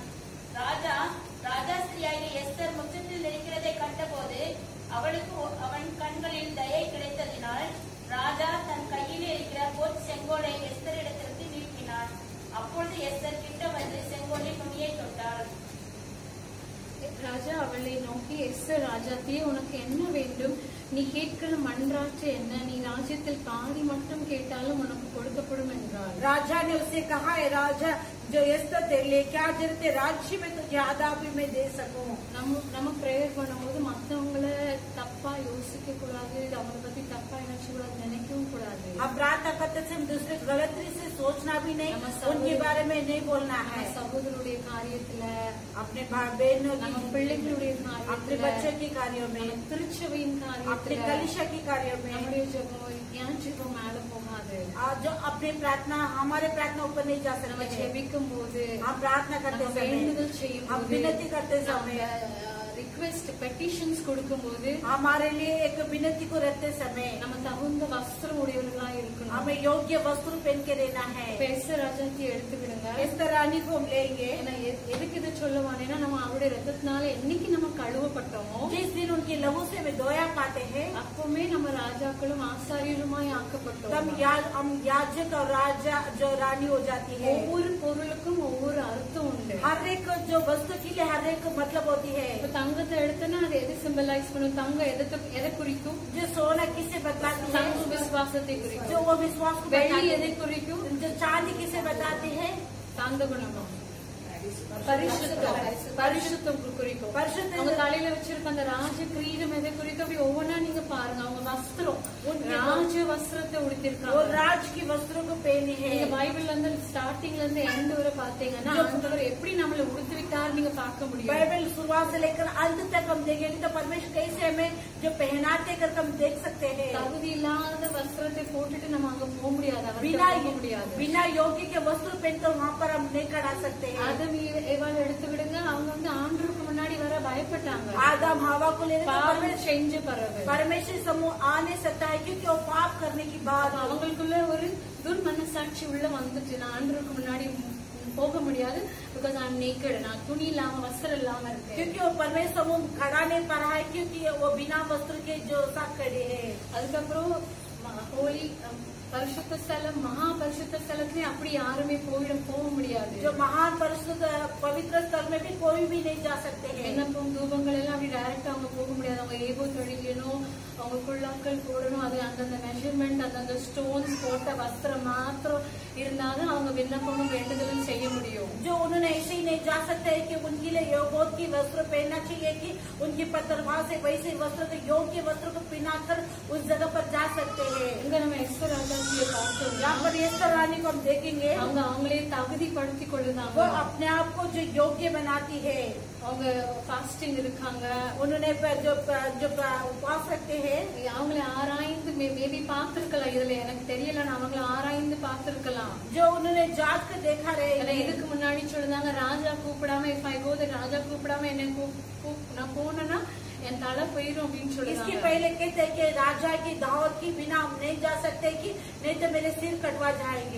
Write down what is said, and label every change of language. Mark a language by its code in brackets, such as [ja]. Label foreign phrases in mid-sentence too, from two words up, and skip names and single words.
[ta] ராஜாஸ்திரியாகிய எஸ்தர் முற்றத்தில் இருக்கிறதை கண்டபோது அவளுக்கு அவன் கண்களில் தயை கிடைத்ததினால் ராஜா தன் கையில் இருக்கிற பொற் செங்கோலை எஸ்தரிடத்திற்கு நீட்டினான். அப்பொழுது எஸ்தர் கிட்ட வந்து செங்கோலின் நுனியை தொட்டாள். ராஜா அவளை நோக்கி, எஸ்தர் ராஜாத்தியே, உனக்கு என்ன வேண்டும்? நீ கேட்கிற மன்றாற்று என்ன? நீ ராஜ்யத்தில் பாதி மட்டும் கேட்டாலும் உனக்கு கொடுக்கப்படும் என்றார். [hi] राजा ने उसे कहा है राजा जो एस्तर तेरे लिए क्या जरूरत है, राज्य में तो ज्यादा भी मैं दे सकूं. [ta] நம்ம பிரேயர் பண்ணும்போது மற்றவங்களை தப்பா யோசிக்க கூடாது, அவங்களை பத்தி தப்பா நினைக்க கூடாது, நினைக்கவும் கூடாது. [hi] हम प्रार्थना करते थे हम दूसरे गलत से सोचना भी नहीं, उनके बारे में नहीं बोलना है। [ta] சகோதரருடைய காரியத்துல, [hi] अपने बहनों [ta] நம்ம [hi] की, [ta] பிள்ளைகளுடைய [hi] अपने [ta] காரியத்துல, [hi] बच्चों के कार्यों में, [ta] திருச்சபையின் [hi] अपने [ta] காரியத்துல [hi] कलिशा के कार्यों में, [ta] நம்முடைய ஜெபம் ஏன் ஜெபம் மேல போகாது? [hi] जो अपनी प्रार्थना, हमारे प्रार्थना ऊपर नहीं जा [ta] நம்ம [hi] सकते हैं। [ta] ஜெபிக்கும் போது, [hi] हम प्रार्थना करते [ta] நம்ம [hi] समय, [ta] வேண்டுதல் செய்யும் [hi] हम [ta] போது, [hi] विनती करते समय, [en] request petitions [ta] கொடுக்கும் போது [hi] हमारे लिए एक विनती को रखते समय [ta] நம்ம தகுந்த வஸ்திரம் உடையவர்களா இருக்கணும். [hi] हमें योग्य वस्त्र पहन के रहना है। [ta] எஸ்தர் ராஜாத்தி எடுத்துக்கிடுங்க. [hi] एस्तर रानी को हम लेंगे। [ta] ஏன்னா எதுக்கு இதை சொல்லுவானேன்னா, நம்ம அவருடைய ரத்தத்தினால என்னைக்கு நம்ம கழுவப்பட்டோமோ, [hi] जिस दिन उनकी लहू से वे धोया पाते हैं, [ta] அப்பவுமே நம்ம ராஜாக்களும் ஆசாரியருமாய் ஆக்கப்பட்டோம். [hi] हम याजक और राजा जो रानी हो जाती है। [ta] ஒவ்வொரு பொருளுக்கும் ஒவ்வொரு அர்த்தம் உண்டு. [hi] हर एक जो वस्तु के लिए हर एक मतलब होती है। [ta] இப்ப தங்கத்தை எடுத்தனா அது எது சிம்பலைஸ் பண்ணும்? தங்கம் எதை குறிக்கும்? [hi] जो सोना किसे बताती है? [ta] தங்க விசுவாசத்தை [hi] जो [ta] குறிக்கும். [hi] वो विश्वास को [ta] வெள்ளி [hi] बताती [ta] எதை [hi] है। [ta] குறிக்கும்? [hi] जो चांदी किसे बताती है? [ta] சாந்த குணம். பரிசுத்தம் குறிக்கும். அவங்க தலையில வச்சிருக்க அந்த ராஜ கிரீடம் எதை குறிக்கும்? அப்படி ஒவ்வொன்னா நீங்க பாருங்க. அவங்க வஸ்திரம் ராஜ வஸ்திரத்தை உடுத்திருக்காங்க. [hi] वो राज की वस्त्रों को पहनी है। [ta] நீங்க பைபிள்ல இருந்து ஸ்டார்டிங்ல இருந்து எண்ட் வரை பாத்தீங்கன்னா ஆண்டவர் எப்படி நம்மள உடுத்திவிட்டார் நீங்க பார்க்க முடியும். [hi] बाइबल शुरुआत से लेकर अंत तक हम देखेंगे तो परमेश्वर कैसे हमें जो पहनाते कर हम देख सकते हैं। [ta] தகுதி இல்லாத வஸ்திரத்தை போட்டுட்டு நம்ம அங்க போக முடியாது. [hi] बिना योग्य के वस्त्र पहनकर वहाँ पर हम नहीं खड़ा सकते हैं। [ta] ஆதம் ஏவாள் எடுத்துக்கிடுங்க. அவங்க வந்து ஆண்டவருக்கு முன்னாடி வர பயப்பட்டாங்க. [hi] आदम हवा को लेकर [ta] பாவம் செஞ்ச பிறகு [hi] परमेश्वर समूह आ नहीं सकता है, क्योंकि वो पाप करने की बात [ta] அவங்களுக்குள்ள ஒரு துர்மனசாட்சி உள்ள வந்துச்சு. நான் ஆண்டவருக்கு முன்னாடி போக முடியாது, [en] because I am naked. [ta] நான் துணி இல்லாம வஸ்திரம் இல்லாம இருக்கேன். [hi] क्योंकि वो परमेश्वर समूह खड़ा नहीं पा रहा है, क्योंकि वो बिना वस्त्र के जो साथ खड़े हैं। [ta] அதுக்கப்புறம் ஹோலி பரிசுத்த ஸ்தலம், மகா பரிசுத்த ஸ்தலத்துலயும் அப்படி யாருமே போக முடியாது. [hi] जो महान परिशुद्ध पवित्र स्थल में भी कोई भी नहीं जा सकते हैं। [ta] விண்ணப்பம் தூபங்கள் எல்லாம் அப்படி டைரக்டா அவங்க போக முடியாது. அவங்க ஏகோ தொழிலும் அவங்க குள்ளாக்கள் போடணும். அது அந்தந்த மெஷர்மெண்ட், அந்தந்த ஸ்டோன்ஸ் போட்ட வஸ்திரம் மாத்திரம் இருந்தாலும் அவங்க விண்ணப்பமும் வேண்டுதலும் செய்ய முடியும். [hi] जो उन्होंने ऐसे ही नहीं जा सकते है कि उनके लिए योगोत की वस्त्र पहनना चाहिए कि उनकी पत्थरवाह से वैसे वस्त्र को योग्य वस्त्र को पहनाकर उस जगह पर जा सकते हैं। [ta] இங்க நம்ம எஸ்தர் ராஜாத்தியை பார்த்தோம். [hi] यहाँ पर एस्तर रानी को हम देखेंगे, [ta] அவங்க அவங்களே தகுதிப்படுத்தி [hi] वो [ta] கொள்ளுதாங்க. [hi] अपने आप को जो योग्य बनाती है। [ta] அவங்க ஃபாஸ்டிங் இருக்காங்க. [hi] उन्होंने जो उपवास रखते हैं, [ta] அவங்களை ஆராய்ந்து மேபி பார்த்திருக்கலாம். இதுல எனக்கு தெரியல, அவங்களை ஆராய்ந்து பார்த்திருக்கலாம். [hi] जो उन्होंने जांच कर देखा रहे। [ta] இதுக்கு முன்னாடி சொல்லுதாங்க, ராஜா கூப்பிடாம ராஜா கூப்பிடாம என்ன நான் போனேன்னா என் தலை போயிடும் அப்படின்னு [hi] इसके [ta] சொல்லுவாங்க. [hi] पहले कहते हैं कि राजा की दावत की बिना हम नहीं जा सकते, कि नहीं तो मेरे सिर कटवा जाएंगे।